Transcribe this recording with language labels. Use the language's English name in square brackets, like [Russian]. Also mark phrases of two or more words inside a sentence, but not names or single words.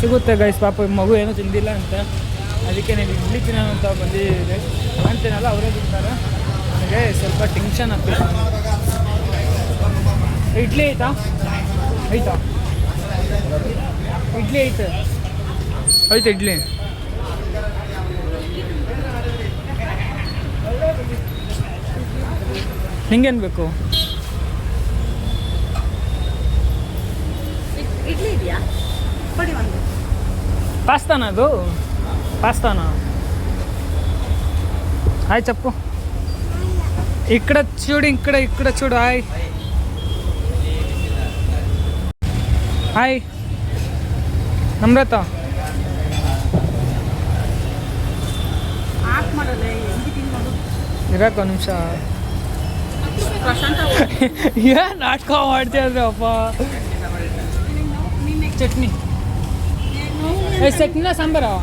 [Kannada] ಸಿಗುತ್ತೆ ಗೈಸ್ ಪಾಪ ಮಗು ಏನೂ ತಿಂದಿಲ್ಲ ಅಂತ ಅದಕ್ಕೆ ನಾನು ಇಡ್ಲಿ ತಿನ್ನೋಣ ಅಂತ ಬಂದಿದ್ದೆ ಅಂತೀನಲ್ಲ ಅವರೇ ತಿಂತಾರೆ ನನಗೆ ಸ್ವಲ್ಪ ಟೆನ್ಷನ್ ಆಗ್ತಿದೆ ಇಡ್ಲಿ ಐತಾ ಇಡ್ಲಿ ಐತೆ ಇಡ್ಲಿ ನಿಂಗೇನು ಬೇಕು ಇಡ್ಲಿ ಇದೆಯಾ ಕೊಡಿ ಒಂದು ಪಾಸ್ತಾನ ಅದು ಪಾಸ್ತಾನ ಹಾಯ್ ಚಪ್ಪು [Telugu] ఇక్కడ చూడు ఇక్కడ చూడు [Kannada] ಹಾಯ್ ನಮ್ರತ ಆಫ್ ಮಾಡಲ್ಲ ಹೆಂಗೆ ತಿನ್ನೋದು ಇರಕ್ಕ ಒಂದು ನಿಮಿಷ ಪ್ರಶಾಂತ ಏನು ನಾಟಕ ಮಾಡ್ತೀಯ ಅಪ್ಪ ಚಟ್ನಿ ಚಟ್ನಿನ ಸಾಂಬಾರ